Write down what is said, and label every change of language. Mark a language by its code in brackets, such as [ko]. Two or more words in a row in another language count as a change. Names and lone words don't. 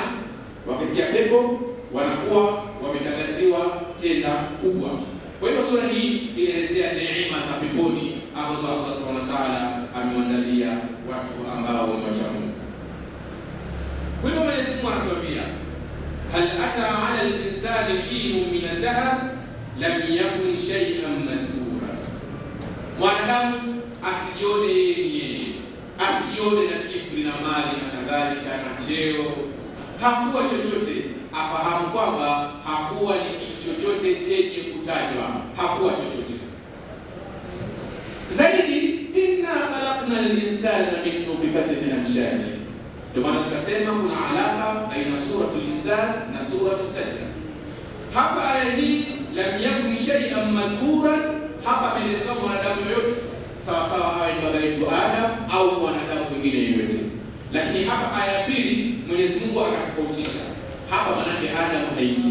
[sw] Wakisikia pepo wanakuwa wametangaziwa tenda kubwa. Kwa hiyo sura hii inaelezea neema za peponi ambazo [ar] الله سبحانه وتعالى [sw] amewaandalia watu ambao wamewacha Mungu. Kwa hiyo Mwenyezi Mungu anatuambia, [ar] هل أتى على الإنسان حين من الدهر لم يكن شيئا مذكورا. [sw] Mwanadamu asijione yeye, asijione na kiburi na mali na kadhalika na cheo, hakuwa chochote. Afahamu kwamba hakuwa ni kitu chochote chenye kutajwa, hakuwa chochote zaidi. [ar] إنا خلقنا الإنسان من نطفة أمشاج. [sw] Ndio maana tukasema kuna alaka baina suratul insan na suratul sajda. Hapa aya hii [ar] لم يكن شيئا مذكورا, [sw] hapa ameelezwa mwanadamu yoyote, sawa sawa awe baba yetu Adam au mwanadamu mwingine yoyote. Lakini hapa aya pili Mwenyezi Mungu akatofautisha. Hapa manake Adam haingii.